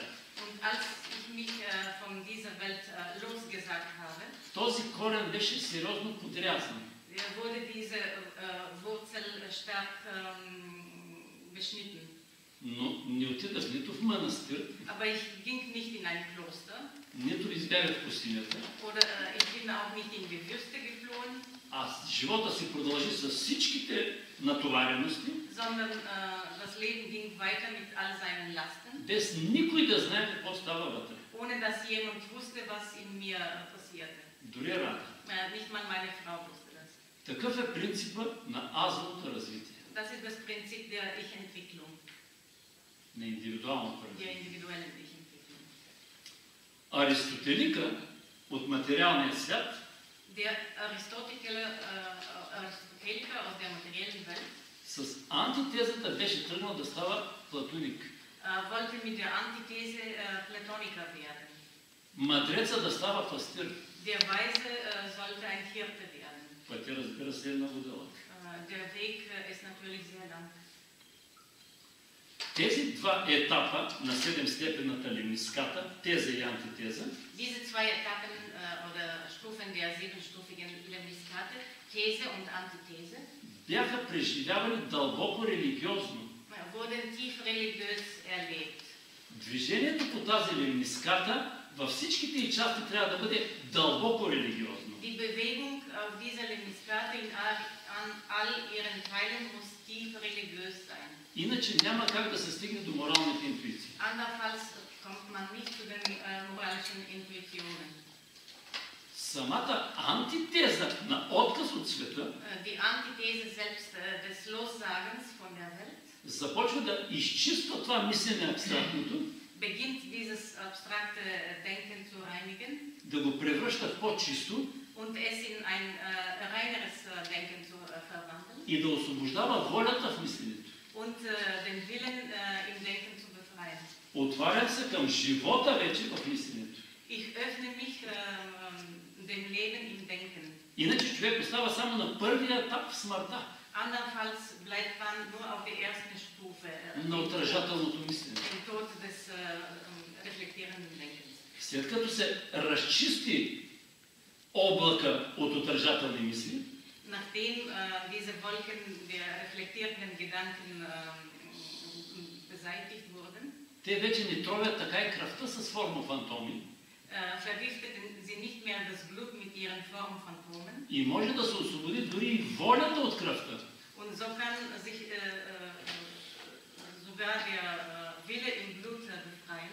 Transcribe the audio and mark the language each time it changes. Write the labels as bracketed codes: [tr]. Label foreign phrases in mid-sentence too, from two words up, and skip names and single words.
[de] Und als ich mich von dieser Welt losgesagt habe, [bg] този корен беше сериозно подрязан. [de] wurde diese Wurzel stark beschnitten. [bg] Но не отидах нито в манастир, [de] Aber ich ging nicht in ein Kloster [bg] нито избягах в пустинята. [de] oder ich bin auch nicht in die Wüste geflohen, [bg] Живота си продължи с всичките натоварености, [de] sondern das Leben ging weiter mit all seinen Lasten, [bg] без никой да знае какво става вътре. [de] ohne dass jemand wusste, was in mir passierte. [bg] Дори Рада. [de] Nicht mal meine Frau wusste das. [bg] Такъв е принципът на азовото развитие, [de] Das ist das Prinzip der Ich-Entwicklung, [bg] на индивидуалното [de] der [bg] развитие. [de] individuellen Ich-Entwicklung. [bg] Аристотелика от материалния свят [de] Der Aristoteliker aus der materiellen Welt [bg] с антитезата беше тръгнал да става платоник. [de] wollte mit der Antithese Platoniker werden. [bg] Мъдреца да става пастир. [de] Der Weise sollte ein Hirte werden. [bg] Пътя, разбира се, е много дълъг. [de] Der Weg ist natürlich sehr lang. [bg] Тези два етапа на 7-степенната лемниската, теза и антитеза, [de] Diese zwei Etappen oder Stufen der siebenstufigen Lemniskate, These und Antithese, [bg] бяха преживявани дълбоко религиозно. [de] wurden tief religiös erlebt. [bg] Движението по тази лемниската във всичките й части трябва да бъде дълбоко религиозно. [de] Die Bewegung auf dieser Lemniskate in all ihren Teilen muss tief religiös sein. [bg] Иначе няма как да се стигне до моралните интуиции. [de] Andernfalls kommt man nicht zu den moralischen Intuitionen. [bg] Самата антитеза на отказ от света [de] Die Antithese selbst des Lossagens von der Welt [bg] започва да изчиства това мислене абстрактното, [de] beginnt dieses abstrakte Denken zu reinigen [bg] да го превръща в по-чисто [de] und es in ein reineres Denken zu verwandeln [bg] и да освобождава волята в мисленето. [de] und den Willen im Denken zu befreien. [bg] Отварям се към живота вече в мисленето. [de] Ich öffne mich dem Leben im Denken. [bg] Иначе човек остава само на първия етап в смъртта, [de] Andernfalls bleibt man nur auf der ersten Stufe, [bg] на отражателното мислене. [de] im Tod des reflektierenden Denkens. [bg] След като се разчисти облака от отражателни мисли, [de] Nachdem diese Wolken der reflektierenden Gedanken beseitigt wurden, [bg] те вече не тровят така и кръвта с форма фантоми [de] vergifteten sie nicht mehr das Blut mit ihren Formphantomen [bg] и може да се освободи дори и волята от кръвта. [de] und so kann sich sogar der Wille im Blut befreien.